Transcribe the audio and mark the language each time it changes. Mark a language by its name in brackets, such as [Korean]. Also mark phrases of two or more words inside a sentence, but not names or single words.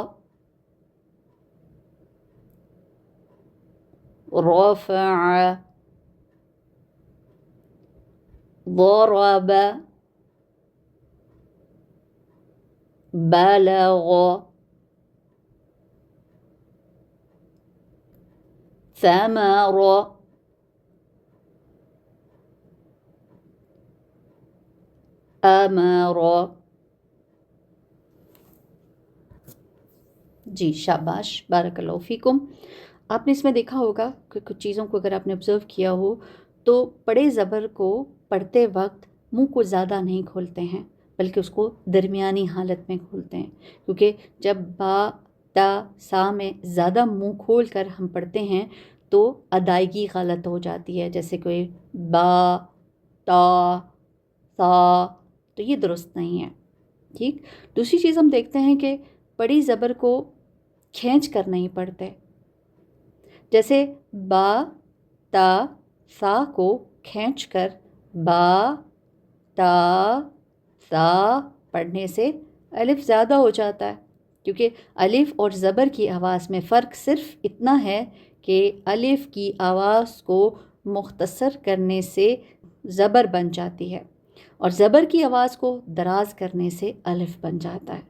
[Arabic] رفع ضرب بلغ ثمر أمر. [Urdu] جی شاباش، [Arabic] بارک اللہ فیکم. [Urdu] آپ نے اس میں دیکھا ہوگا کہ کچھ چیزوں کو اگر آپ نے آبزرو کیا ہو تو بڑے زبر کو پڑھتے وقت منہ کو زیادہ نہیں کھولتے ہیں، بلکہ اس کو درمیانی حالت میں کھولتے ہیں، کیونکہ جب با تا سا میں زیادہ منہ کھول کر ہم پڑھتے ہیں تو ادائیگی غلط ہو جاتی ہے، جیسے کوئی با تا سا، تو یہ درست نہیں ہے. ٹھیک. دوسری چیز ہم دیکھتے ہیں کہ بڑی زبر کو کھینچ کر نہیں پڑھتے، جیسے با تا سا کو کھینچ کر با تا سا پڑھنے سے الف زیادہ ہو جاتا ہے، کیونکہ الف اور زبر کی آواز میں فرق صرف اتنا ہے کہ الف کی آواز کو مختصر کرنے سے زبر بن جاتی ہے اور زبر کی آواز کو دراز کرنے سے الف بن جاتا ہے.